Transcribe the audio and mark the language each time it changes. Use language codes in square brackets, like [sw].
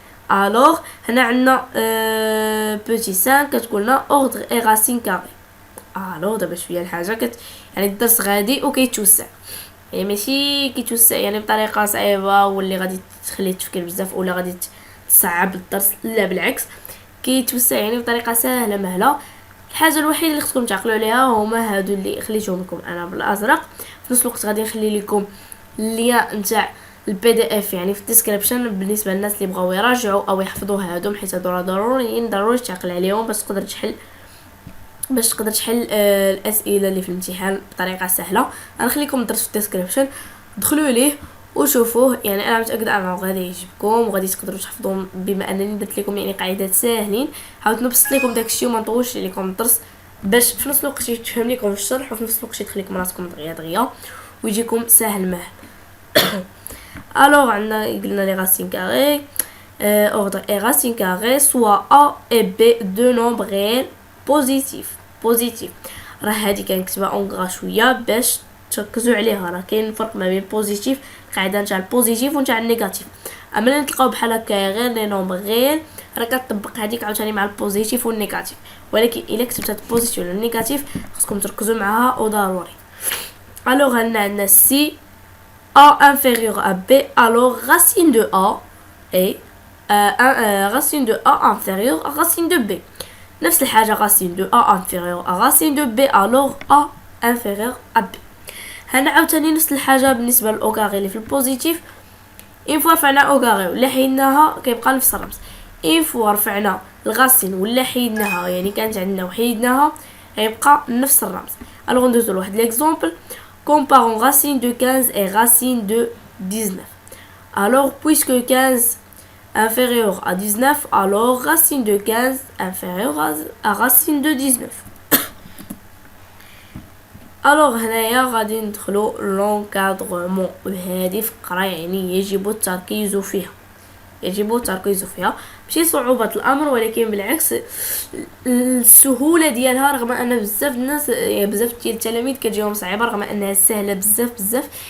[fr] alors [ar] هنا عندنا [fr] petit 5 [ar] كتقولنا [fr] ordre et racine carré. [ar] alors دابا شويه الحاجه يعني الدرس غادي وكيتوسع يعني ماشي كيتوسع يعني بطريقه صعيبه واللي غادي تخلي التفكير بزاف ولا غادي تصعب الدرس، لا بالعكس كيتوسع يعني بطريقه سهله مهله. الحاجه الوحيده اللي خصكم تعقلوا عليها هما هادو اللي خليتهم لكم انا بالازرق. في نفس الوقت غادي نخلي لكم اللين نتاع البي دي اف يعني في الديسكريبشن بالنسبه للناس اللي بغاو يراجعوا او يحفظوا هادو حيت هادو ضروريين ضروري تعقل عليهم باش تقدر تحل باش تقدر تحل الاسئله اللي في الامتحان بطريقه سهله. غنخليكم الدرس في الديسكريبشن، دخلوا ليه وشوفوه. يعني انا متاكده انه غادي يعجبكم وغادي تقدروا تحفظوا، بما انني درت لكم يعني قاعدات ساهلين. حاولت نبسط لكم داكشي وما نطولش لكم الدرس باش في نفس الوقت يتفهم لكم الشرح وفي نفس الوقت يدخل لكم راسكم دغيا ويجيكم ساهل ماهل. [fr] الوغ [ar] عندنا قلنا [fr] لي راسين كاري ordre et racine carrée soit a et b deux nombres réels بوزيتيف. [ar] راه هادي كنكتبها اونغرا شويه باش تركزوا عليها. راه كاين فرق ما بين بوزيتيف، القاعده نتاع البوزيتيف ونتاع النيجاتيف. اما اللي نلقاو بحال هكا غير لي نومبر غير راه كتطبق هذيك عاوتاني مع البوزيتيف والنيجاتيف، ولكن الا كتبت البوزيتيف ولا النيجاتيف خصكم تركزوا معاها وضروري. [fr] الوغ عندنا سي a inférieur à b, alors racine de a est racine de a inférieure à racine de b. [ar] نفس الحاجة [fr] racine de a inférieure à racine de b, alors a inférieur à b. [ar] هنا عاوتاني نفس الحاجة بالنسبة للأوكاغي اللي في البوزيتيف. إن فوا رفعنا أوكاغي ولا حيدناها كيبقى نفس الرمز. إن فوا رفعنا الغاسين ولا حيدناها يعني كانت عندنا وحيدناها غيبقى نفس الرمز. الوغ ندوزو لواحد ليكزومبل. [fr] Comparons racine de 15 et racine de 19. Alors, puisque 15 inférieur à 19, alors racine de 15 inférieur à racine de 19. [ar] Alors هنايا غادي ندخلو لونكادرومون، وهذه فقرة يعني يجب التركيز فيها. ماشي صعوبة الامر ولكن بالعكس السهوله ديالها، رغم ان بزاف الناس يعني بزاف ديال التلاميذ كتجيهم صعيبه رغم انها سهله بزاف.